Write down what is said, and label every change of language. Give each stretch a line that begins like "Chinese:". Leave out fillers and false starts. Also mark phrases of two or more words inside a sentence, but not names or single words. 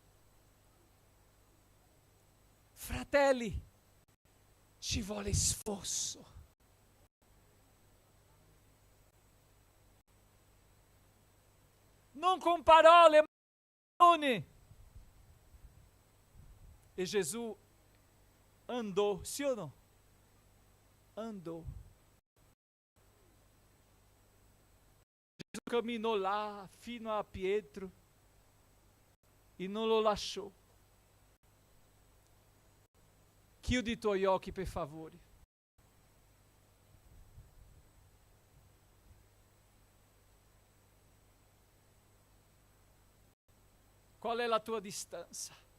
Italian: Fratelli, ci vuole sforzo. Non con parole, ma con azione.
Portuguese: E Gesù andou, sim ou não? Andou. Jesus caminhou lá,
Italian: fino a Pietro, e non lo lasciò. Chiudi i tuoi occhi, per favore. Qual è la tua distanza?